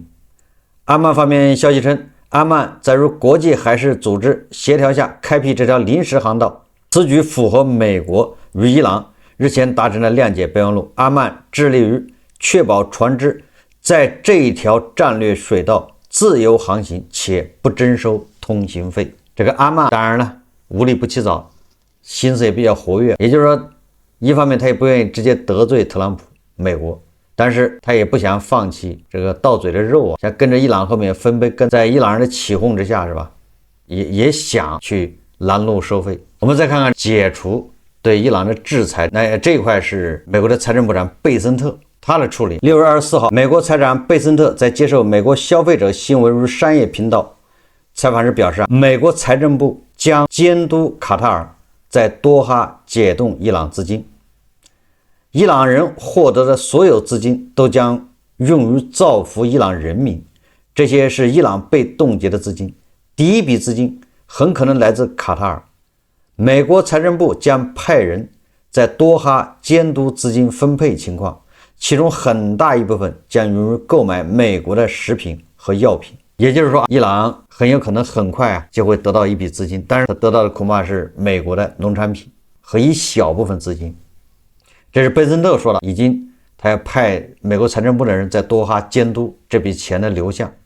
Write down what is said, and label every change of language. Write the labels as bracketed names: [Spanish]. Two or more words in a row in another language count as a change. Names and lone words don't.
[Chinese] 阿曼方面消息稱，阿曼在與國際海事組織協調下開闢這條臨時航道，此舉符合美國與伊朗日前達成的諒解備忘錄。阿曼致力於確保船只在這一條戰略水道自由航行且不徵收通行費。這個阿曼當然了，無利不起早，心思也比較活躍，也就是說，一方面他也不願意直接得罪特朗普美國，但是他也不想放棄這個到嘴的肉啊，想跟着伊朗後面分杯羹，在伊朗人的起哄之下是吧，也想去拦路收費。我們再看看解除对伊朗的制裁，那這一塊是美國的財政部長貝森特他的處理。6 月24號，美國財長貝森特在接受美國消費者新聞與商業頻道採訪時表示，美國財政部將監督卡塔爾在多哈解凍伊朗資金，伊朗人獲得的所有資金都將用於造福伊朗人民，這些是伊朗被凍結的資金，第一筆資金很可能來自卡塔爾。美國財政部將派人在多哈監督資金分配情況，其中很大一部分將用於購買美國的食品和藥品。也就是說，伊朗很有可能很快就會得到一筆資金，但是他得到的恐怕是美國的農產品和一小部分資金。這是貝森特說了，他要派美國財政部的人在多哈監督這筆錢的流向。